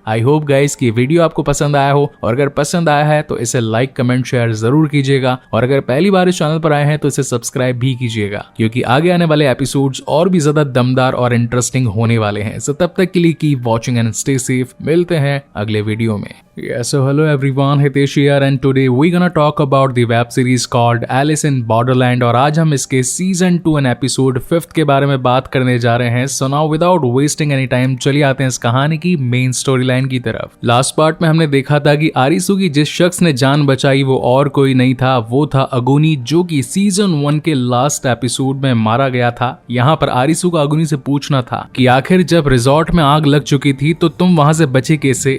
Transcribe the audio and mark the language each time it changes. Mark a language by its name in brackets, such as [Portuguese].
[English] I hope guys [Hindi] की video आपको पसंद आया हो, और अगर पसंद आया है तो इसे लाइक कमेंट शेयर जरूर कीजिएगा, और अगर पहली बार इस चैनल पर आए हैं तो इसे सब्सक्राइब भी कीजिएगा, क्योंकि आगे आने वाले एपिसोड्स और भी ज्यादा दमदार और इंटरेस्टिंग होने वाले हैं। सो तब तक के लिए [English] Keep watching and stay safe. [Hindi] मिलते हैं अगले वीडियो में। [English] Yes, so hello everyone, Hitesh here and today we gonna talk about the web series called Alice in Borderland, [Hindi] और आज हम इसके सीजन 2 एंड एपिसोड 5 के बारे में बात करने जा रहे हैं। [English] So now without wasting any time [Hindi] चलिए आते हैं इस कहानी की मेन स्टोरी लाइन की तरफ। लास्ट पार्ट में हमने देखा था कि आरिसू की जिस शख्स ने जान बचाई वो और कोई नहीं था, वो था अगुनी, जो कि सीजन 1 के लास्ट एपिसोड में मारा गया था। यहाँ पर आरिसू का अगुनी से पूछना था कि आखिर जब रिजॉर्ट में आग लग चुकी थी तो तुम वहां से बचे कैसे।